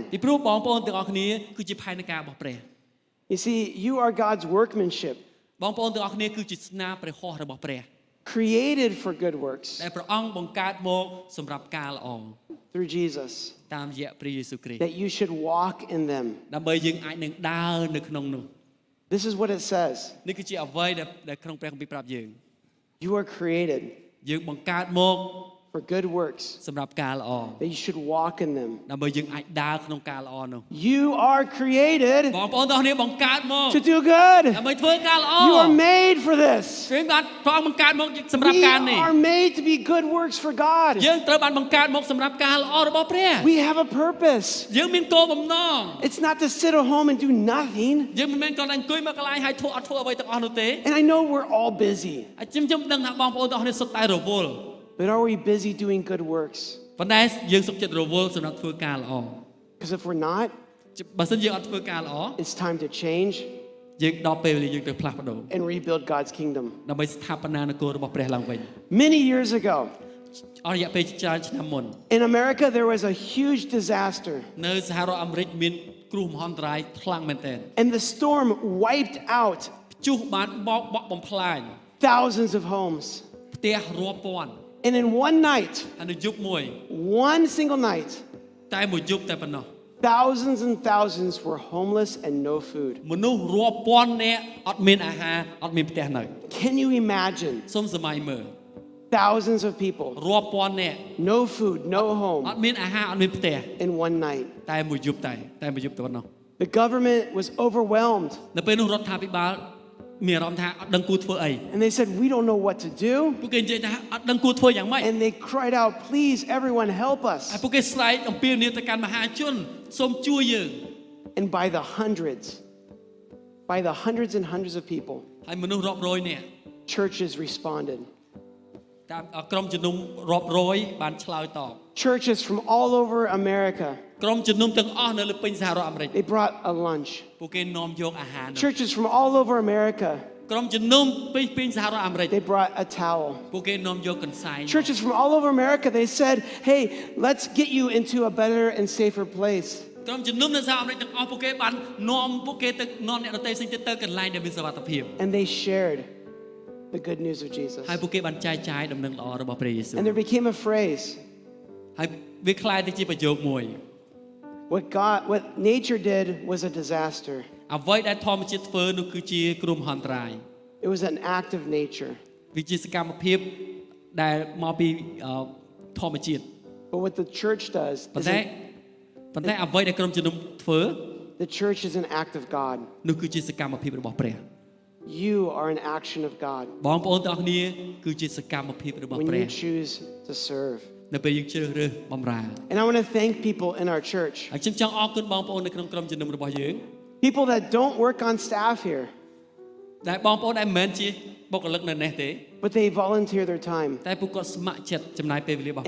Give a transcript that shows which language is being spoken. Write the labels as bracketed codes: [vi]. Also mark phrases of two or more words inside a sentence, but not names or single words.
[km] ពីព្រោះបងប្អូនទាំងអស់គ្នាគឺជាផែនការរបស់ព្រះ [en] You see, you are God's workmanship, [km] បងប្អូនទាំងអស់គ្នាគឺជាស្នាព្រះហស្ថរបស់ព្រះ [en] created for good works [km] ដែលព្រះអង្គបង្កើតមកសម្រាប់ការល្អ [en] through Jesus, [km] តាមរយៈព្រះយេស៊ូវគ្រីស្ទ [en] that you should walk in them. [km] ដើម្បីយើងអាចនឹងដើរនៅក្នុងនោះ [en] This is what it says. [km] នេះគឺជាអ្វីដែលក្នុងព្រះគម្ពីរប្រាប់យើង [en] You are created [km] យើងបង្កើតមក [en] for good works, [km] សម្រាប់ការល្អ [en] that you should walk in them. [km] ដើម្បីយើងអាចដើរក្នុងការល្អនោះ [en] You are created [km] បងប្អូនទាំងអស់គ្នាបង្កើតមក [en] to do good. [km] ដើម្បីធ្វើការល្អ [en] You are made for this. [km] យើងបានព្រះអង្គបង្កើតមកសម្រាប់ [en] We [km] ការនេះ [en] are made to be good works for God. [km] យើងត្រូវបានបង្កើតមកសម្រាប់ការល្អរបស់ព្រះ [en] We have a purpose. [km] យើងមានគោលបំណង [en] It's not to sit at home and do nothing. [km] យើងមិនមែនគ្រាន់តែអង្គុយមកកន្លែងហើយអត់ធ្វើអ្វីទាំងអស់នោះទេ [en] And I know we're all busy, [km] ហើយខ្ញុំដឹងថាបងប្អូនទាំងអស់គ្នាសុទ្ធតែរវល់ [en] but are we busy doing good works? [km] ប៉ុន្តែយើងសុខចិត្តរវល់សម្រាប់ធ្វើការល្អ [en] Because if we're not, [km] បើមិនយើងអត់ធ្វើការល្អ [en] it's time to change [km] យើងដល់ពេលវេលាយើងត្រូវផ្លាស់ប្ដូរ [en] and rebuild God's kingdom. [km] ដើម្បីស្ថាបនានគររបស់ព្រះឡើងវិញ [en] Many years ago, [km] អស់រយៈពេលច្រើនឆ្នាំមុន [en] in America, there was a huge disaster, [km] នៅសហរដ្ឋអាមេរិកមានគ្រោះមហន្តរាយខ្លាំងមែនទែន [en] and the storm wiped out [km] ព្យុះបានបោកបំផ្លាញ [en] thousands of homes. [km] ផ្ទះរាប់ពាន់ [en] And in one night, [km] ហើយនៅយប់មួយ [en] one single night, [km] តែមួយយប់តែប៉ុណ្ណោះ [en] Thousands and thousands were homeless and no food. [km] មនុស្សរាប់ពាន់នាក់អត់មានអាហារអត់មានផ្ទះនៅ [en] Can you imagine? [km] សូមសម័យមើល [en] Thousands of people, [km] រាប់ពាន់នាក់ [en] no food, no home [km] អត់មានអាហារអត់មានផ្ទះ [en] in one night. [km] តែមួយយប់តែមួយយប់តែប៉ុណ្ណោះ [en] The government was overwhelmed [km] នៅពេលនោះរដ្ឋាភិបាលមានអារម្មណ៍ថាអត់ដឹងគួរធ្វើអី [en] and they said, we don't know what to do. [km] ពួកគេនិយាយថាអត់ដឹងគួរធ្វើយ៉ាងម៉េច [en] And they cried out, please, everyone help [km] ហើយ [en] us. [km] ពួកគេស្រែកអំពាវនាវទៅកាន់មហាជនសូមជួយយើង [en] And by the hundreds and hundreds of people, [km] ហើយមនុស្សរាប់រយនាក់ [en] churches responded. [km] តាមក្រុមជំនុំរាប់រយបានឆ្លើយតប [en] Churches from all over America, [km] ក្រុមជំនុំទាំងអស់នៅលើពេញសហរដ្ឋអាមេរិក [en] they brought a lunch. [km] ពួកគេនាំយកអាហារ [en] Churches from all over America, [km] ក្រុមជំនុំពេញសហរដ្ឋអាមេរិក [en] they brought a towel. [km] ពួកគេនាំយកកន្សែង [en] Churches from all over America, they said, hey, let's get you into a better and safer place. [km] ក្រុមជំនុំនៅសហរដ្ឋអាមេរិកទាំងអស់ពួកគេបាននាំពួកគេទៅនាំអ្នកដទៃផ្សេងទៀតទៅកន្លែងដែលមានសុវត្ថិភាព [en] And they shared the good news of Jesus. [km] ហើយពួកគេបានចែកចាយដំណឹងល្អរបស់ព្រះយេស៊ូវ [en] And there became a phrase. [km] ហើយវាคล้ายទៅជាប្រយោគមួយ [en] What nature did was a disaster. [km] អ្វីដែលធម្មជាតិធ្វើនោះគឺជាគ្រោះមហន្តរាយ [en] It was an act of nature. [km] វាជាសកម្មភាពដែលមកពីធម្មជាតិ [en] But what the church does [km] ប៉ុ [en] is [km] ន្តែអ្វីដែលក្រុមជំនុំធ្វើ [en] the church is an act of God. [km] នោះគឺជាសកម្មភាពរបស់ព្រះ [en] You are an action of God [km] បងប្អូនទាំងអស់គ្នាគឺជាសកម្មភាពរបស់ [en] when [km] ព្រះ [en] you choose to serve. [km] នៅពេលយើងជ្រើសរើសបម្រើ [en] And I want to thank people in our church, [km] ហើយខ្ញុំចង់អរគុណបងប្អូននៅក្នុងក្រុមជំនុំរបស់យើង [en] people that don't work on staff here, [km] ដែលបងប្អូនដែលមិនមែនជាបុគ្គលិកនៅនេះទេ [en] but they volunteer their time. [km] តែពួកគាត់ស្ម័គ្រចិត្តចំណាយពេលវេលារបស់ពួក